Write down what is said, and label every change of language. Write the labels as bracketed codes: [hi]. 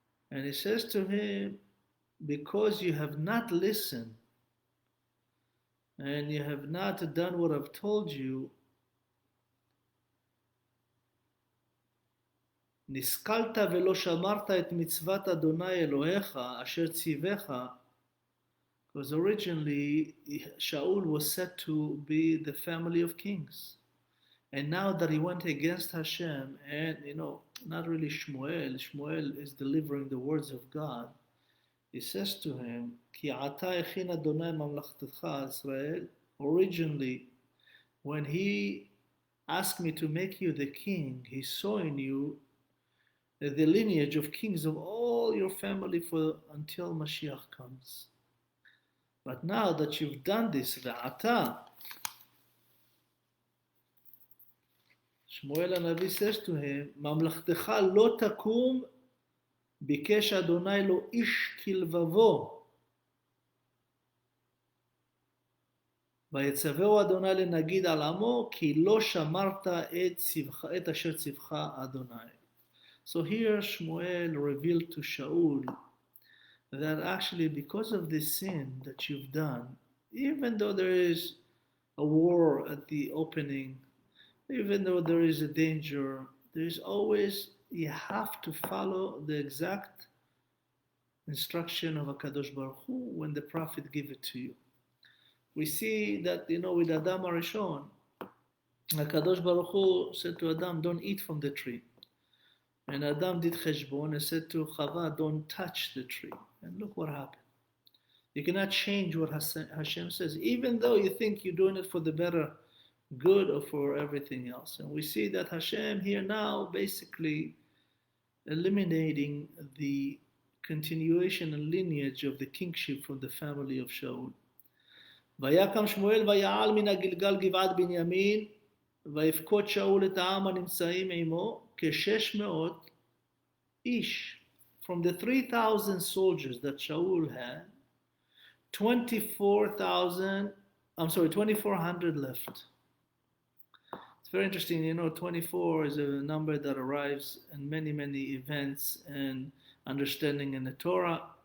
[en] And he says to him, because you have not listened and you have not done what I've told you, [he] נסכלת ולא שמרת את מצוות אדוני אלוהיך אשר ציווך. [en] Because originally Shaul was said to be the family of kings. And now that he went against Hashem and, not really Shmuel is delivering the words of God. He says to him, [he] כי עתה הכין אדוני ממלכתך ישראל. [en] Originally, when he asked me to make you the king, he saw in you the lineage of kings of all your family until Mashiach comes. But now that you've done this, [he] ועתה, Shmuel הנביא [en] says to him, [he] ממלכתך לא תקום, ביקש אדוני לו איש כלבבו. ויצווהו אדוני לנגיד על עמו, כי לא שמרת את אשר ציווך אדוני. [en] So here Shmuel revealed to Shaul that actually because of this sin that you've done, even though there is a war at the opening, even though there is a danger, there's always, you have to follow the exact instruction of HaKadosh Baruch Hu when the prophet give it to you. We see that, with Adam HaRishon, HaKadosh Baruch Hu said to Adam, don't eat from the tree. And Adam did cheshbon and said to Chava, don't touch the tree. And look what happened. You cannot change what Hashem says, even though you think you're doing it for the better good or for everything else. And we see that Hashem here now basically eliminating the continuation and lineage of the kingship from the family of Shaul. [he] ויקם שמואל ויעל מן הגלגל גבעת בנימין ויפקוד שאול את העם הנמצאים עמו כ600 איש. [en] From the 3,000 soldiers that Shaul had, 2,400 left. It's very interesting, 24 is a number that arrives in many, many events and understanding in the Torah.